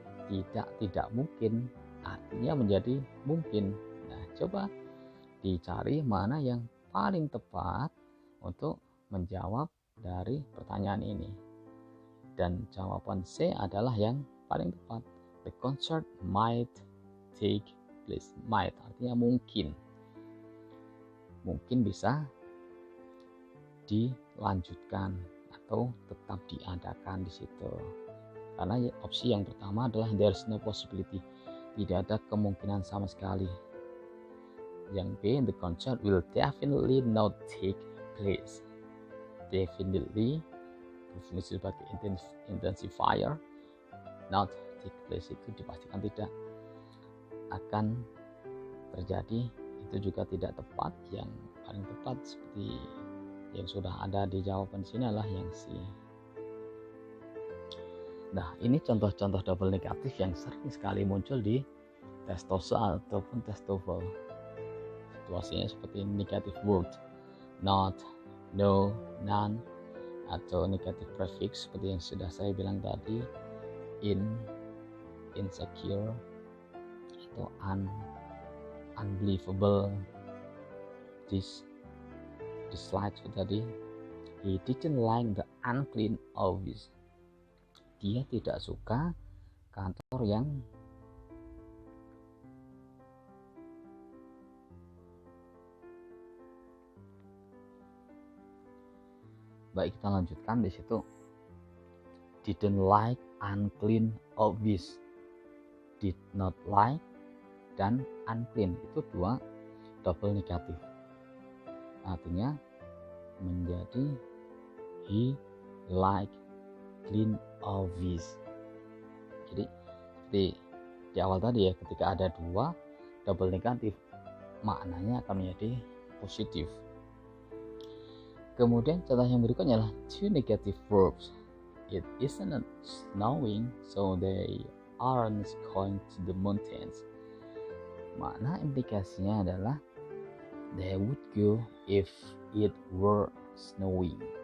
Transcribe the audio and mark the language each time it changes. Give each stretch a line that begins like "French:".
Indonesian: Tidak mungkin artinya menjadi mungkin. Nah, coba dicari mana yang paling tepat untuk menjawab dari pertanyaan ini. Dan jawaban C adalah yang paling tepat.
English: The concert might take place.
Indonesian: Might artinya mungkin. Mungkin bisa dilanjutkan atau tetap diadakan di situ. Karena opsi yang pertama adalah
English: there's no possibility.
Indonesian: Tidak ada kemungkinan sama sekali.
English: Yang B, the concert will definitely not take place.
Indonesian: Definitely berfungsi sebagai intensifier.
English: Not take place
Indonesian: itu dipastikan tidak akan terjadi. Itu juga tidak tepat. Yang paling tepat seperti yang sudah ada di jawaban sini adalah yang C. Nah, ini contoh-contoh double negatif yang sering sekali muncul di tes TOSA ataupun tes TOEFL. Situasinya seperti negative word, not, no, none, atau negative prefix seperti yang sudah saya bilang tadi, in, insecure, atau unbelievable, dislike tadi.
English: He didn't like the unclean office.
Indonesian: Dia tidak suka kantor yang baik. Kita lanjutkan di situ.
English: Didn't like unclean office. Did not like
Indonesian: dan unclean itu dua double negatif. Artinya menjadi
English: he like clean office.
Indonesian: Jadi seperti di awal tadi ya, ketika ada dua double negatif maknanya akan menjadi positif. Kemudian contoh yang berikutnya adalah
English: two negative verbs. It isn't snowing, so they aren't going to the mountains.
Indonesian: Makna implikasinya adalah
English: they would go if it were snowing.